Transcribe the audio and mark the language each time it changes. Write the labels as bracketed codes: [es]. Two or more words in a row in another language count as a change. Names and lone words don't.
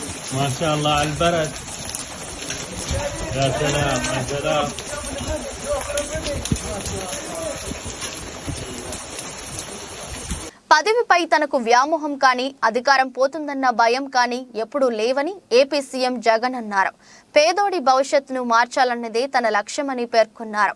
[ar] ما شاء الله على البرد. يا سلام يا سلام. [te] పదవిపై తనకు వ్యామోహం కానీ అధికారం పోతుందన్న భయం కానీ ఎప్పుడూ లేవని ఏపీ సీఎం జగన్ అన్నారు. పేదోడి భవిష్యత్తును మార్చాలన్నదే తన లక్ష్యమని పేర్కొన్నారు.